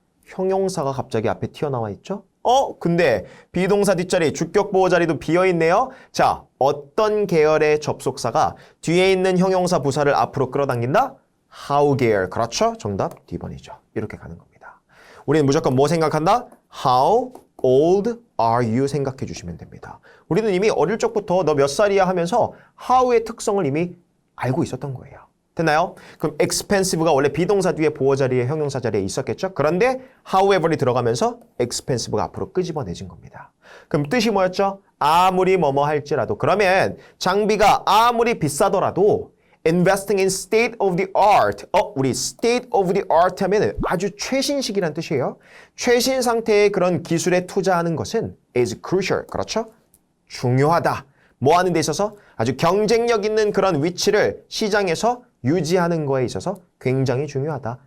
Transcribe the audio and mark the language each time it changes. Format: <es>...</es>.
<ko>형용사가 갑자기 앞에 튀어나와 있죠? 근데 비동사 뒷자리, 주격 보호 자리도 비어있네요. 자, 어떤 계열의 접속사가 뒤에 있는 형용사 부사를 앞으로 끌어당긴다? How 계열. 그렇죠? 정답 D번이죠. 이렇게 가는 겁니다. 우리는 무조건 뭐 생각한다?</ko> <en>How old are you</en> <ko>생각해 주시면 됩니다. 우리는 이미 어릴 적부터 너 몇 살이야 하면서 how의 특성을 이미 알고 있었던 거예요. 됐나요? 그럼 expensive가 원래 비동사 뒤에 보호 자리에 형용사 자리에 있었겠죠? 그런데 however이 들어가면서 expensive가 앞으로 끄집어내진 겁니다. 그럼 뜻이 뭐였죠? 아무리 뭐뭐 할지라도. 그러면 장비가 아무리 비싸더라도</ko> <en>investing in state of the art.</en> <ko>우리 state of the art 하면 아주 최신식이란 뜻이에요. 최신 상태의 그런 기술에 투자하는 것은</ko> <en>is crucial.</en> <ko>그렇죠? 중요하다. 뭐 하는 데 있어서 아주 경쟁력 있는 그런 위치를 시장에서 유지하는 거에 있어서 굉장히 중요하다.</ko>